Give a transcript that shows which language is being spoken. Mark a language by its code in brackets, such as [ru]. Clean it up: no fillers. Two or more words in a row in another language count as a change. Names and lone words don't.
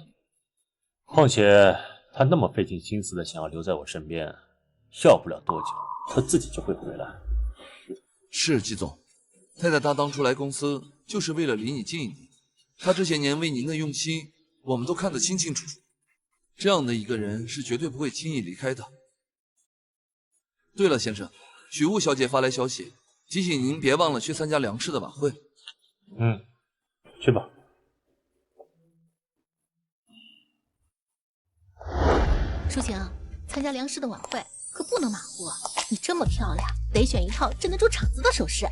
[zh] 況且他那麼費盡心思的想要留在我身邊，要不了多久，他自己就會回來。是季總，太太她當初來公司就是為了離你近一點，她這些年為您的用心，我們都看得清清楚楚。這樣的一個人是絕對不會輕易離開的。對了，先生，許霧小姐發來消息，提醒您別忘了去參加梁氏的晚會。去吧。舒晴，參加梁氏的晚會可不能馬虎，你這麼漂亮，得選一套鎮得住場子的首飾。